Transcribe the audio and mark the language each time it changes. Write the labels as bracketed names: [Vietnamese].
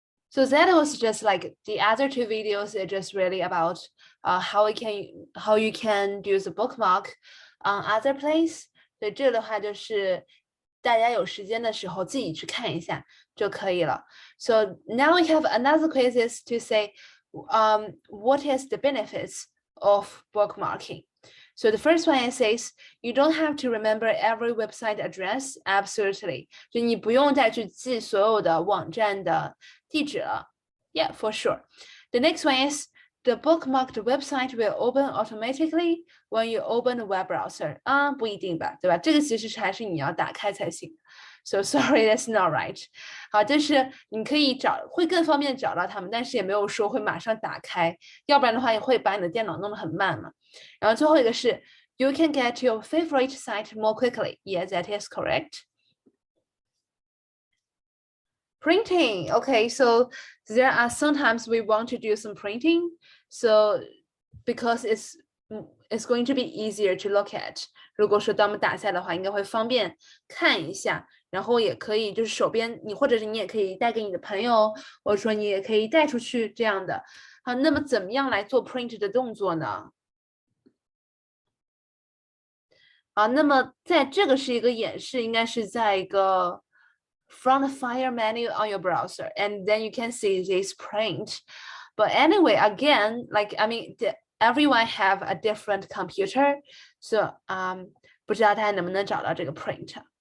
[English] So that was just like the other two videos are just really about how you can do the bookmark on other place. [Chinese] 所以这个的话就是大家有时间的时候自己去看一下就可以了。 [English] So now we have another quizzes to say what is the benefits of bookmarking. So the first one says you don't have to remember every website address. Absolutely. [Chinese] 就你不用再去记所有的网站的地址了。 [English] Yeah, for sure. The next one is the bookmarked website will open automatically when you open the web browser. [Chinese] 不一定吧，对吧？这个其实还是你要打开才行。 [English] So sorry, that's not right. [Chinese] 好，就是你可以会更方便找到他们，但是也没有说会马上打开，要不然的话也会把你的电脑弄得很慢嘛。然后最后一个是 [English] you can get your favorite site more quickly. Yes, that is correct. Printing. Okay, so there are sometimes we want to do some printing. So because it's going to be easier to look at. [Chinese] 如果说当我们打下的话，应该会方便看一下，然后也可以就是手边你或者是你也可以带给你的朋友，或者说你也可以带出去这样的。好，那么怎么样来做 print 的动作呢？好，那么在这个是一个演示，应该是在一个 [English] front fire menu on your browser, and then you can see this print. But anyway, again, like I mean, everyone have a different computer, so [Chinese] 不知道大家能不能找到这个 [English] print。